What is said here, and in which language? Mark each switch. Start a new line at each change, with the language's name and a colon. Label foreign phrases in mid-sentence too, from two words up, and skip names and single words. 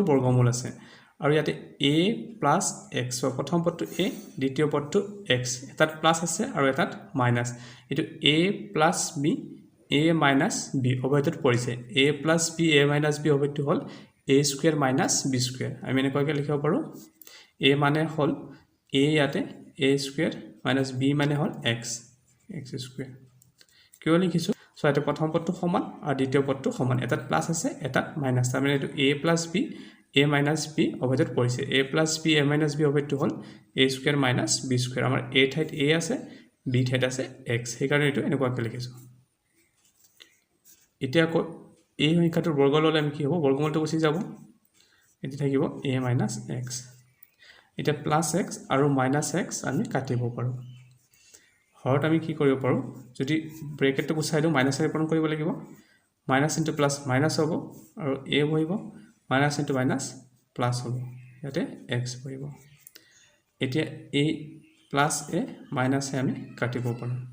Assamese: বৰ্গমূল আছে আৰু ইয়াতে
English: a plus x
Assamese: প্ৰথম পদটো a দ্বিতীয় পদটো x এটাত প্লাস আছে আৰু এটাত মাইনাস এটো
English: a plus b a minus b
Assamese: অভেদত পৰিছে
English: a plus b a minus b
Assamese: অভেদটো হ'ল
English: a square minus b square
Assamese: আমি এনেকৈ লিখিব পাৰোঁ a মানে হল a ইয়াতে
English: a square minus b
Assamese: মানে হল x স্কয়াৰ কিয় লিখিছো সো এটা প্ৰথম পদটো সমান আৰু দ্বিতীয় পদটো সমান এটাত প্লাস আছে এটাত মাইনাস তাৰ মানে এটো
English: a plus b a minus b
Assamese: অভেদত পৰিছে
English: a plus b a minus b
Assamese: অভেদটো হল
English: a square minus b square
Assamese: আমাৰ a ঠাইত a আছে b ঠাইত আছে x সেইকাৰণে এটো এনেকুৱাকৈ লিখিছো এতিয়া এই সংখ্যাটোৰ বৰ্গ ললে আমি কি হ'ব বৰ্গমূলটো গুচি যাব এটি থাকিব
English: a minus x
Assamese: এটা প্লাস x আৰু মাইনাস x আমি কাটিব পাৰোঁ হৰত আমি কি কৰিব পাৰোঁ যদি ব্ৰেকেটটো গুচাই দিওঁ
English: minus represent
Assamese: কৰিব লাগিব
English: minus into plus minus
Assamese: হ'ব আৰু এ বহিব
English: minus into minus plus
Assamese: হ'ব ইয়াতে এক্স বহিব এতিয়া
English: a plus a minus a
Assamese: আমি কাটিব পাৰোঁ